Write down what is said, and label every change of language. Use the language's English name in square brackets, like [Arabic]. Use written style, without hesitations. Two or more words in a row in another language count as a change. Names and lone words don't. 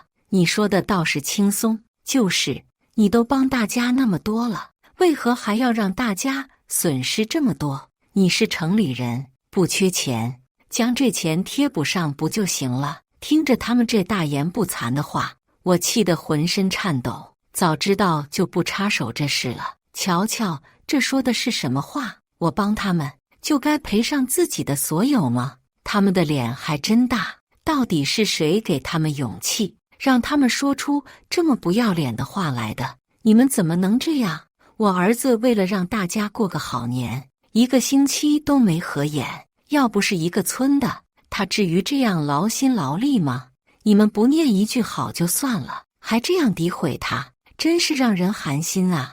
[Chinese] 你說的倒是輕鬆，就是你都幫大家那麼多了，為何還要讓大家損失這麼多？你是城裡人，不缺錢，將這錢貼補上不就行了？聽着他們這大言不慚的話，我氣得渾身顫抖。早知道就不插手這事了。瞧瞧，這說的是什麼話？我幫他們，就該賠上自己的所有嗎？他們的臉還真大，到底是誰給他們勇氣，讓他們說出這麼不要臉的話來的？你們怎麼能這樣？我兒子為了讓大家過個好年，1個星期都沒合眼，要不是一個村的，他至於這樣勞心勞力嗎？你們不念一句好就算了，還這樣詆毀他，真是讓人寒心啊！